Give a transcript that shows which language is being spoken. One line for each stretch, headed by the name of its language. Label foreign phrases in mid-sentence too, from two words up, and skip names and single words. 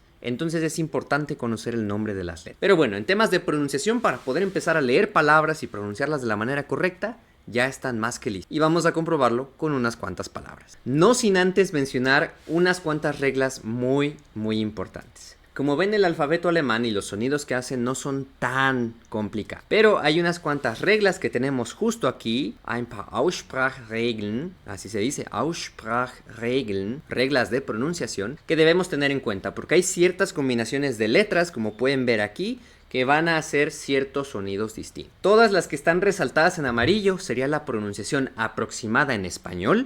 Spanish: Entonces es importante conocer el nombre de las letras. Pero bueno, en temas de pronunciación, para poder empezar a leer palabras y pronunciarlas de la manera correcta, ya están más que listos. Y vamos a comprobarlo con unas cuantas palabras. No sin antes mencionar unas cuantas reglas muy importantes. Como ven, el alfabeto alemán y los sonidos que hacen no son tan complicados. Pero hay unas cuantas reglas que tenemos justo aquí.
German: Ein paar Aussprachregeln,
Spanish: así se dice, Aussprachregeln, reglas de pronunciación, que debemos tener en cuenta. Porque hay ciertas combinaciones de letras, como pueden ver aquí, que van a hacer ciertos sonidos distintos. Todas las que están resaltadas en amarillo sería la pronunciación aproximada en español.